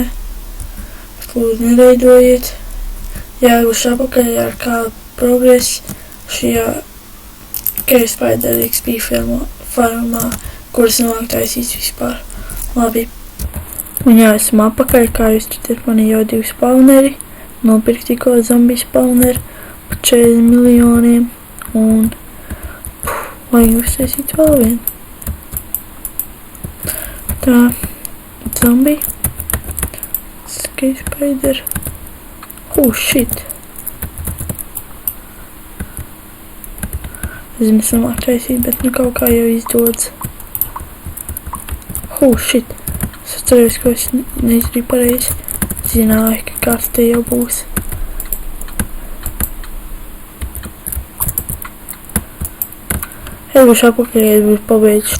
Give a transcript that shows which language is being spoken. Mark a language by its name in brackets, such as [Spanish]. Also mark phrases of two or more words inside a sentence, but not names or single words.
[Latvian] Lūdzu, nereidojiet. Jāguši apakaļ ar kādu progresu šajā Cave Spider XP farmā, kuras nevajag taisīt vispār. Labi. Un jā, esam apakaļ, kā jūs redzat, man jau 2 spawneri. Nopirkt tikko zombiju spawneri par 40 miljoniem. Un vajag uztaisīt vēl vienu. Tā, zombie. [English] Cave Spider. Oh, shit. [Latvian] Es nesamāk taisīt, bet nu kaut kā jau izdodas. [English] Oh, shit. [Latvian] Es atceros, ko es neizdarīju pareizi. Zināju, ka kāds te jau būs. Es būšu apakaļ, ja būšu pabeidzu.